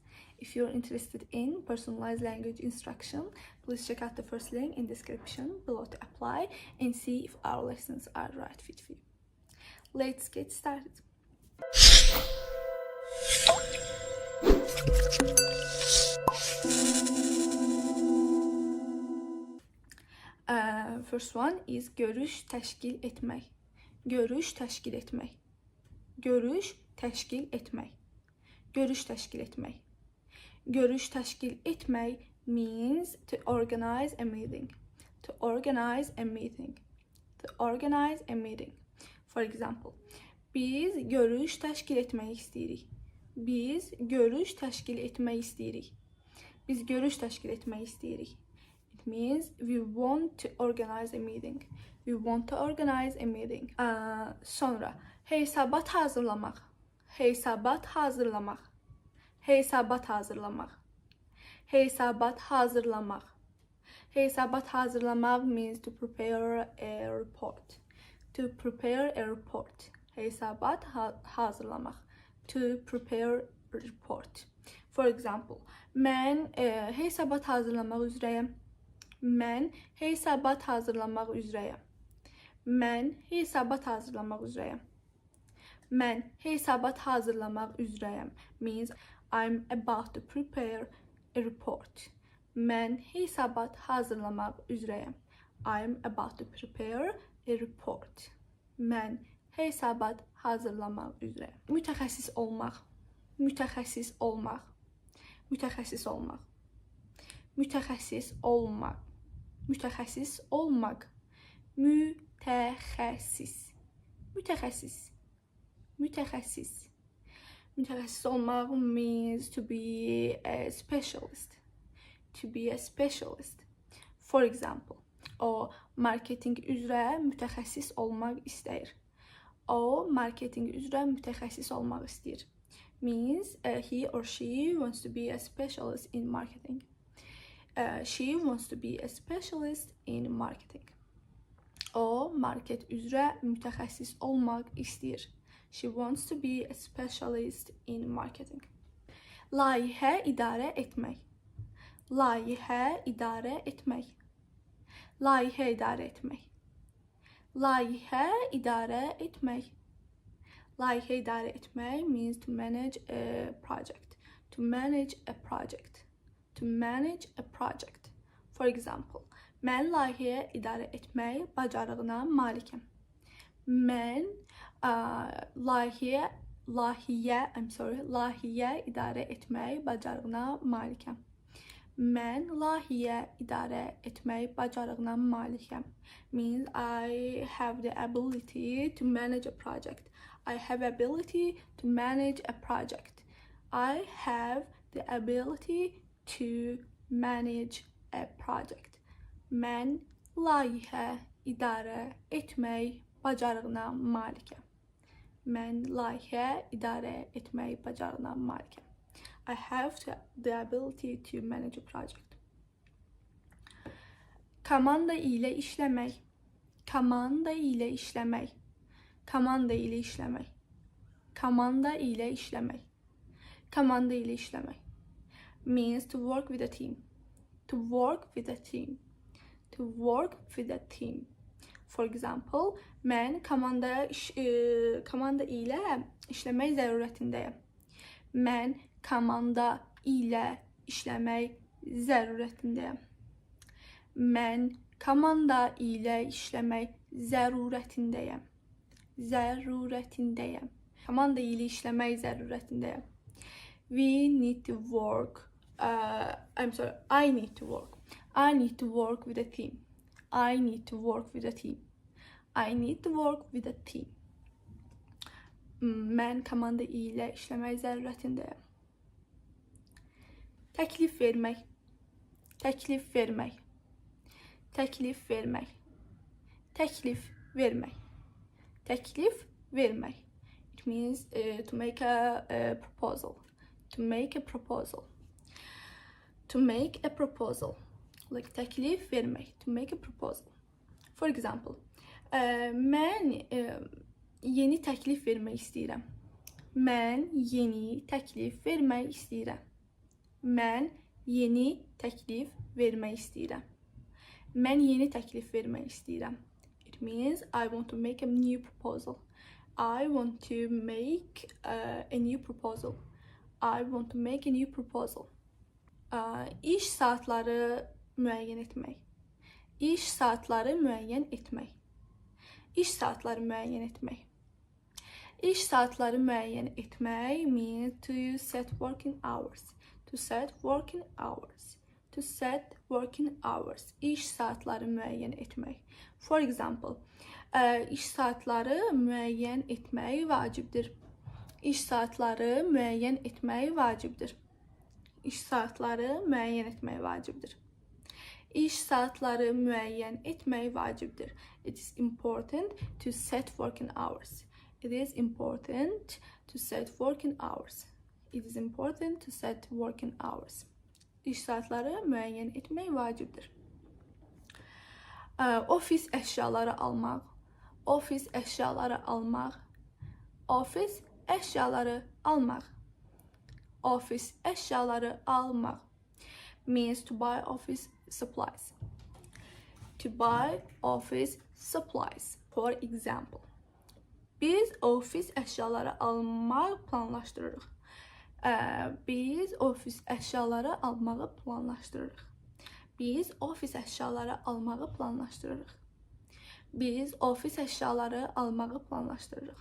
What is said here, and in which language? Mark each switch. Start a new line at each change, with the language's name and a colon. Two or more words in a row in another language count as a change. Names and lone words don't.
English: If you're interested in personalized language instruction, please check out the first link in the description below to apply and see if our lessons are the right fit for you. Let's get started. First one is
Azerbaijani: görüş təşkil etmək. Görüş təşkil etmək. Görüş təşkil etmək. Görüş təşkil etmək. Görüş təşkil etmək
English: means to organize a meeting. To organize a meeting. To organize a meeting. For example,
Azerbaijani: biz görüş təşkil etmək istəyirik. Biz görüş təşkil etmək istəyirik. Biz görüş təşkil etmək istəyirik.
English: It means we want to organize a meeting. We want to organize a meeting.
Azerbaijani: Sonra hesabat hazırlamaq. Hesabat hazırlamaq. Hesabat hazırlamaq. Hesabat hazırlamaq. Hesabat hazırlamaq
English: means to prepare a report. To prepare a report.
Azerbaijani: Hesabat hazırlamaq.
English: To prepare a report. For example,
Azerbaijani: mən hesabat hazırlamaq üzrəyəm. Mən hesabat hazırlamaq üzrəyəm. Mən hesabat hazırlamaq üzrəyəm. Mən hesabat hazırlamaq üzrəyəm
English: means I'm about to prepare a report.
Azerbaijani: Mən hesabat hazırlamaq üzrəyəm.
English: I'm about to prepare a report.
Azerbaijani: Mən hesabat hazırlamaq üzrəyəm. Mütəxəssis olmaq. Mütəxəssis olmaq. Mütəxəssis olmaq. Mütəxəssis olmaq. Mütəxəssis olmaq. Mütəxəssis. Mütəxəssis. Mütəxəssis. Mütəxəssis olmaq
English: means to be a specialist. To be a specialist. For example,
Azerbaijani: o marketing üzrə mütəxəssis olmaq istəyir. O marketing üzrə mütəxəssis olmaq istəyir.
English: Means he or she wants to be a specialist in marketing. She wants to be a specialist in marketing.
Azerbaijani: O market üzrə mütəxəssis olmaq istəyir.
English: She wants to be a specialist in marketing.
Azerbaijani: Layihə idarə etmək. Layihə idarə etmək. Layihə idarə etmək. Layihə idarə etmək. Layihə idarə etmək
English: means to manage a project. To manage a project. To manage a project. For example,
Azerbaijani: mən layihəyə idarə etmək bacarığına malikəm. Mən layihəyə idarə etmək bacarığına malikəm. Mən layihəyə idarə etmək bacarığına malikəm.
English: Means I have the ability to manage a project. I have ability to manage a project. I have the ability to manage a project.
Azerbaijani: Mən layihə idarə etmək bacarığına malikəm. Mən layihə idarə etmək bacarığına malikəm.
English: I have the ability to manage a project.
Azerbaijani: Komanda ilə işləmək. Komanda ilə işləmək. Komanda ilə işləmək. Komanda ilə işləmək. Komanda ilə işləmək.
English: Means to work with a team. To work with a team. To work with a team. For example,
Azerbaijani: mən komanda ilə işləmək zərurətindəyəm. Mən komanda ilə işləmək zərurətindəyəm. Mən komanda ilə işləmək zərurətindəyəm. Zərurətindəyəm. Komanda ilə işləmək zərurətindəyəm.
English: We need to work. I need to work. I need to work with a team. I need to work with a team. I need to work with a team.
Azerbaijani: Mən komanda ilə işləmək zərurətindəyəm. Təklif vermək. Təklif vermək. Təklif vermək. Təklif vermək. Təklif vermək.
English: It means to make a proposal. To make a proposal. To make a proposal.
Azerbaijani: Like təklif vermək.
English: To make a proposal. For example,
Azerbaijani: mən yeni təklif vermək istəyirəm. Mən yeni təklif vermək istəyirəm. Mən yeni təklif vermək istəyirəm. Mən yeni təklif vermək istəyirəm.
English: It means I want to make a new proposal. I want to make a new proposal. I want to make a new proposal.
Azerbaijani: İş saatları müəyyən etmək. İş saatları müəyyən etmək. İş saatları müəyyən etmək. İş saatları müəyyən etmək
English: means to set working hours. To set working hours. To set working hours.
Azerbaijani: İş saatları müəyyən etmək.
English: For example,
Azerbaijani: iş saatları müəyyən etmək vacibdir. İş saatları müəyyən etmək vacibdir. İş saatları müəyyən etmək vacibdir. İş saatları müəyyən etmək vacibdir.
English: It is important to set working hours. It is important to set working hours. It is important to set working hours.
Azerbaijani: İş saatları müəyyən etmək vacibdir. Ofis əşyaları almaq. Ofis əşyaları almaq. Ofis əşyaları almaq. Ofis əşyaları almaq
English: means to buy office supplies. To buy office supplies. For example,
Azerbaijani: biz ofis əşyaları almaq planlaşdırırıq. Biz ofis əşyaları almağı planlaşdırırıq. Biz ofis əşyaları almağı planlaşdırırıq. Biz ofis əşyaları almağı planlaşdırırıq.